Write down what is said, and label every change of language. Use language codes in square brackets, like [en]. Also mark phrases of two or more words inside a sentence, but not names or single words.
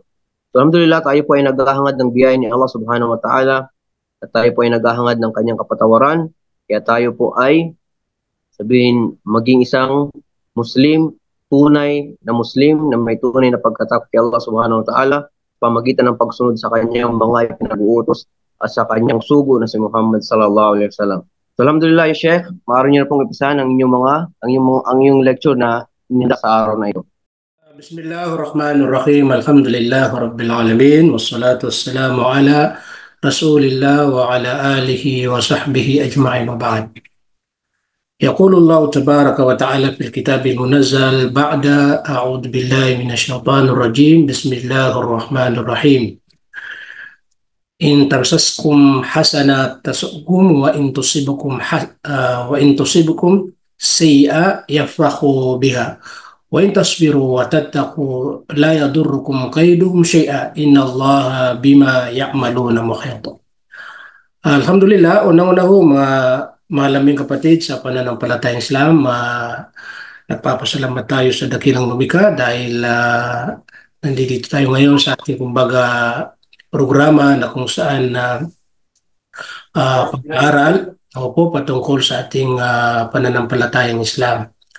[tl] So, alhamdulillah, tayo po ay naghahangad ng biyaya ni Allah [ar] سبحانه وتعالى [tl] at tayo po ay naghahangad ng kanyang kapatawaran. Kaya tayo po ay sabihin maging isang Muslim, tunay na Muslim na may tunay na pagkatakot kay Allah [ar] سبحانه وتعالى [tl] pamagitan ng pagsunod sa kanyang mga ipinag-uutos at sa kanyang sugo na si Muhammad [ar] صلى الله عليه وسلم. So, الحمد لله يا شيخ, [tl] maaari niyo na pong ipisahan ang inyong lecture na inyong sa araw na ito. [ar] بسم الله الرحمن الرحيم. الحمد لله رب العالمين. والصلاة والسلام على رسول الله وعلى آله وصحبه أجمعين وبعد. يقول الله تبارك وتعالى في الكتاب المنزل بعد أعوذ بالله من الشيطان الرجيم بسم الله الرحمن الرحيم إن تمسسكم حسنة تسؤكم وإن تصبكم سيئة يفرحوا بها وإن تصبروا وتتقوا لا يضركم كيدهم شيئا إن الله بما يعملون محيط. Alhamdulillah, [tl] unang-una ho mga laming kapatid sa pananampalatayang Islam, nagpapasalamat tayo sa dakilang lumikha dahil nandito tayo ngayon sa ating kumbaga programa na kung saan pag-aaral po patungkol sa ating pananampalatayang Islam.